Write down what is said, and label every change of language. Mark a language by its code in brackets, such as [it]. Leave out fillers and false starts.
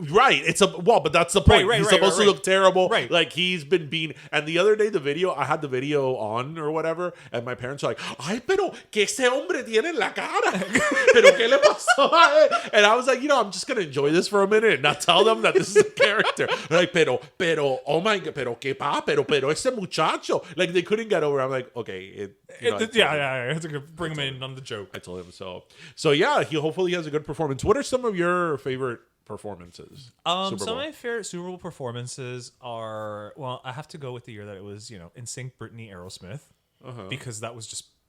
[en] Right. But that's the point. He's supposed to look terrible. Right. Like he's been being. And the other day, I had the video on or whatever, and my parents are like, [es] "Ay, pero que ese hombre tiene en la cara? Pero que le pasó a él?" [en] And I was like, I'm just gonna enjoy this for a minute and not tell them that this is a character. They're like, [es] pero, [en] oh my god, [es] pero que pa, pero ese muchacho. [en] Like they couldn't get over it. I'm like, okay, I had to bring him in on the joke. I told him so. So yeah, he hopefully has a good performance. What are some of your favorite performances? Some of my favorite Super Bowl performances are, well, I have to go with the year that it was, NSYNC, Britney, Aerosmith, because that was just.